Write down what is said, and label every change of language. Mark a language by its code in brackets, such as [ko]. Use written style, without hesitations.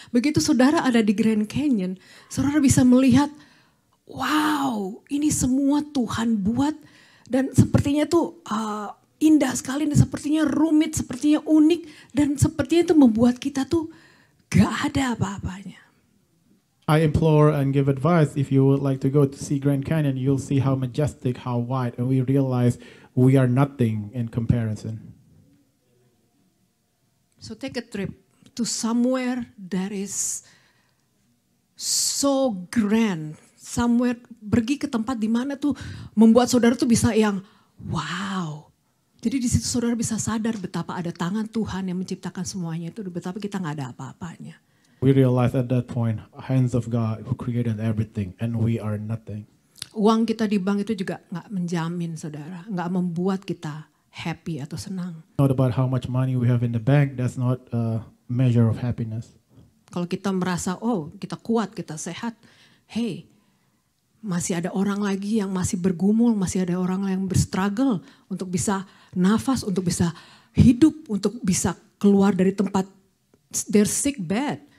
[id] Begitu saudara ada di Grand Canyon, saudara bisa melihat, wow, ini semua Tuhan buat dan sepertinya tuh indah sekali, dan sepertinya rumit, sepertinya unik, dan sepertinya itu membuat kita tuh gak ada apa-apanya. [en] I implore and give advice, if you would like to go to see Grand Canyon, you'll see how majestic, how wide, and we realize we are nothing in comparison. So take a trip to somewhere that is so grand. [id] Somewhere, pergi ke tempat di mana tuh membuat saudara tuh bisa yang wow. Jadi di situ saudara bisa sadar betapa ada tangan Tuhan yang menciptakan semuanya itu, betapa kita nggak ada apa-apanya. We realize at that point, hands of God who created everything and we are nothing. Uang kita di bank itu juga nggak menjamin saudara, nggak membuat kita happy atau senang. [en] Not about how much money we have in the bank, that's not a measure of happiness. [id] Kalau kita merasa, oh kita kuat, kita sehat, hey, masih ada orang lagi yang masih bergumul, masih ada orang yang berstruggle untuk bisa nafas, untuk bisa hidup, untuk bisa keluar dari tempat [en] their sick bed.